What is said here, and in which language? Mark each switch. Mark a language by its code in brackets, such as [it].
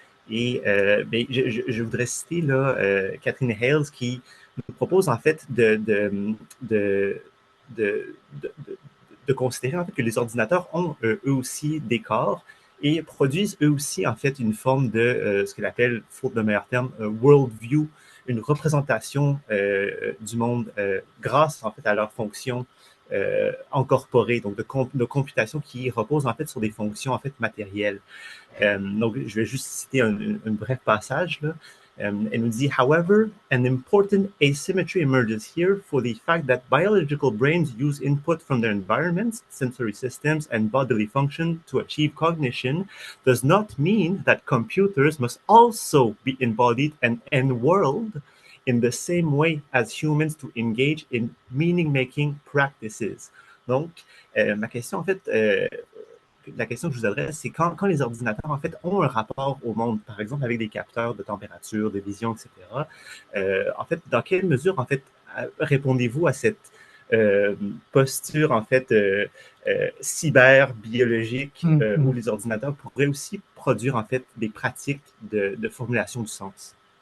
[fr] Et ben, je voudrais citer là, Catherine Hales qui nous propose en fait de, de, de, de considérer en fait que les ordinateurs ont eux aussi des corps et produisent eux aussi en fait une forme de ce qu'elle appelle, faute de meilleur terme, world view, une représentation du monde grâce en fait à leur fonction incorporée, donc de computation qui repose en fait sur des fonctions en fait matérielles. Donc, je vais juste citer un bref passage. Là. Elle nous dit, [en] however, an important asymmetry emerges here for the fact that biological brains use input from their environments, sensory systems, and bodily function to achieve cognition does not mean that computers must also be embodied and enworld in the same way as humans to engage in meaning-making practices. [fr] Donc, ma question, en fait, la question que je vous adresse, c'est quand les ordinateurs, en fait, ont un rapport au monde, par exemple, avec des capteurs de température, de vision, etc., en fait, dans quelle mesure, en fait, répondez-vous à cette posture, en fait, cyber-biologique, où les ordinateurs pourraient aussi produire, en fait, des pratiques de formulation du sens?